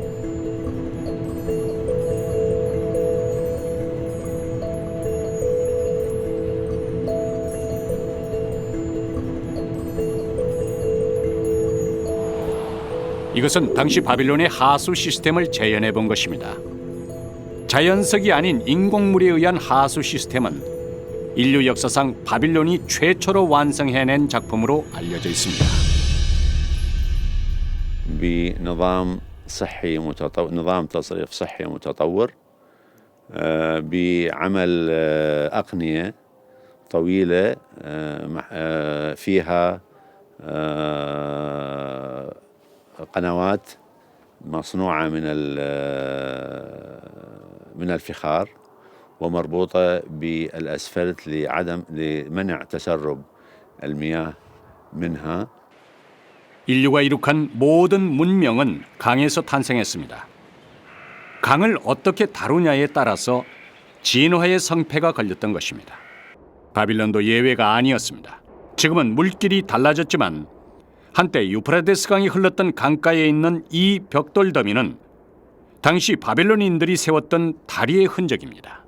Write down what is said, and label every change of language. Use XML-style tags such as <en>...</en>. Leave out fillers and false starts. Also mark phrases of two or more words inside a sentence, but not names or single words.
<ko>이것은 당시 바빌론의 하수 시스템을 재현해 본 것입니다. 자연석이 아닌 인공물에 의한 하수 시스템은 인류 역사상 바빌론이 최초로 완성해낸 작품으로 알려져 있습니다.</ko> <ar>بنظام صحي متطور، نظام تصريف صحي متطور، بعمل أقنية طويلة فيها قنوات مصنوعة من الفخار ومربوطة بالأسفلت لمنع تسرب المياه منها.</ar> <ko>인류가 이룩한 모든 문명은 강에서 탄생했습니다. 강을 어떻게 다루냐에 따라서 진화의 성패가 걸렸던 것입니다. 바빌론도 예외가 아니었습니다. 지금은 물길이 달라졌지만 한때 유프라테스 강이 흘렀던 강가에 있는 이 벽돌 더미는 당시 바빌론인들이 세웠던 다리의 흔적입니다.</ko>